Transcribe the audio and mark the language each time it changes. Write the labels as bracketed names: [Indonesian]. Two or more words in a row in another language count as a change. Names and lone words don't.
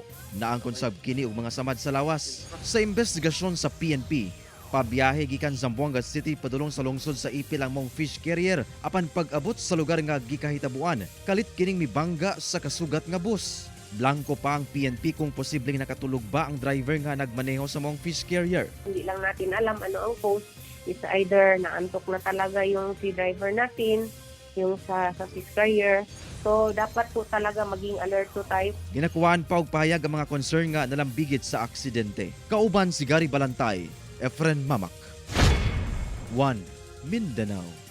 [Cebuano] Naangkon sab kini og mga samad sa lawas. Sa investigasyon sa PNP, pabiyahe gikan Zamboanga City padulong sa lungsod sa Ipil ang mong [English] fish carrier. [Cebuano] Apan pag-abot sa lugar nga gikahitabuan, kalit kining mibangga sa kasugat nga bus. Blanco pa ang PNP kung posibleng nakatulog ba ang driver nga nagmaneho sa mong [English] fish carrier. [Filipino] Hindi lang natin alam ano ang cause. [English] It's either [Filipino] naantok na talaga yung si driver natin, yung sa [English] fish carrier. [Filipino] So dapat po talaga maging alert po tayo. [Cebuano] Ginakuhaan pa og pahayag ang mga concern nga nalambigit sa aksidente. Kauban si Gary Balantay, Efren Mamak, 1 Mindanao.